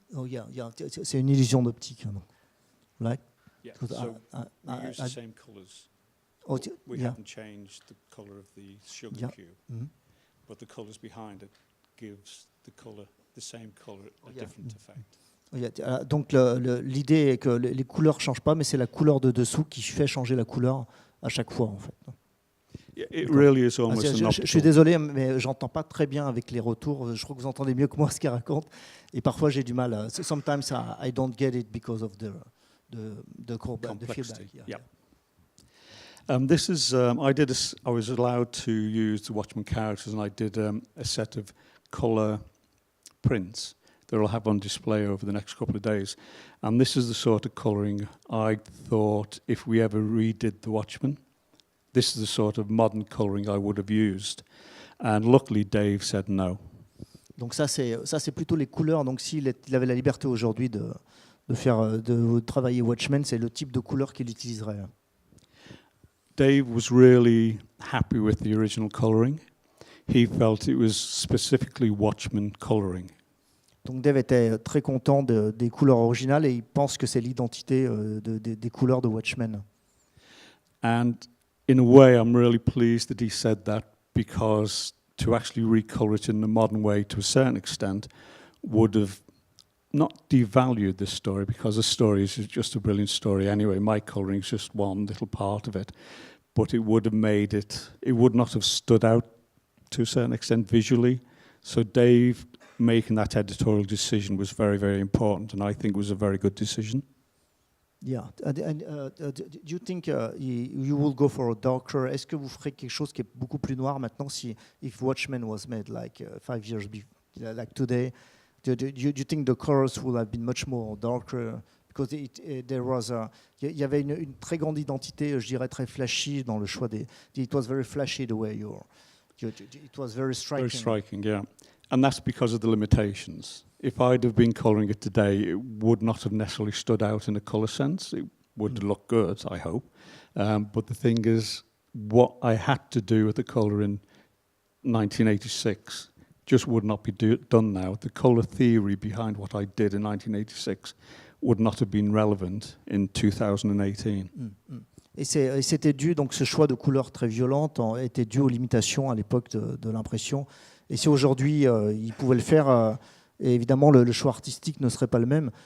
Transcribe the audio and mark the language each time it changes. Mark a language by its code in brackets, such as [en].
[fr] Yeah, c'est une illusion d'optique. [en] Right? Yeah, so we use the same colours. We haven't changed the colour of the sugar cube, but the colours behind it gives the same colour a different effect. [fr] Donc l'idée est que les couleurs ne changent pas, mais c'est la couleur de dessous qui fait changer la couleur à chaque fois en fait. [en] It really is almost [fr] je suis désolé, mais j'entends pas très bien avec les retours. Je crois que vous entendez mieux que moi ce qu'il raconte, et parfois j'ai du mal. [en] Sometimes I don't get it because of the feedback. Yeah. This is I was allowed to use the Watchmen characters, and I did a set of colour prints that I'll have on display over the next couple of days. And this is the sort of colouring I thought if we ever redid the Watchmen, this is the sort of modern colouring I would have used. And luckily Dave said no. [fr] Donc ça c'est plutôt les couleurs. Donc s'il avait la liberté aujourd'hui de travailler Watchmen, c'est le type de couleur qu'il utiliserait. [en] Dave was really happy with the original colouring. He felt it was specifically Watchmen colouring. [fr] Donc Dave était très content des couleurs originales, et il pense que c'est l'identité des couleurs de Watchmen. [en] And in a way, I'm really pleased that he said that, because to actually recolour it in the modern way to a certain extent would have not devalued this story, because the story is just a brilliant story anyway. My colouring is just one little part of it. But it would have made it would not have stood out to a certain extent visually. So Dave making that editorial decision was very, very important, and I think it was a very good decision. Yeah. Do you think you will go for a darker? [fr] Est-ce que vous ferez quelque chose qui est beaucoup plus noir maintenant, [en] if Watchmen was made like 5 years before, like today? Do you think the colors would have been much more darker? Because there was [fr] il y avait une très grande identité, je dirais très flashy dans le choix des. [en] It was very flashy the way it was very striking. Very striking, yeah. And that's because of the limitations. If I'd have been colouring it today, it would not have necessarily stood out in a colour sense. It would look good, I hope. But the thing is, what I had to do with the colour in 1986 just would not be done now. The colour theory behind what I did in 1986 would not have been relevant in 2018. [fr] Et c'était dû, donc ce choix de couleurs très violentes était dû aux limitations à l'époque de l'impression. Et si aujourd'hui il pouvait le faire, évidemment le choix artistique ne serait pas le même.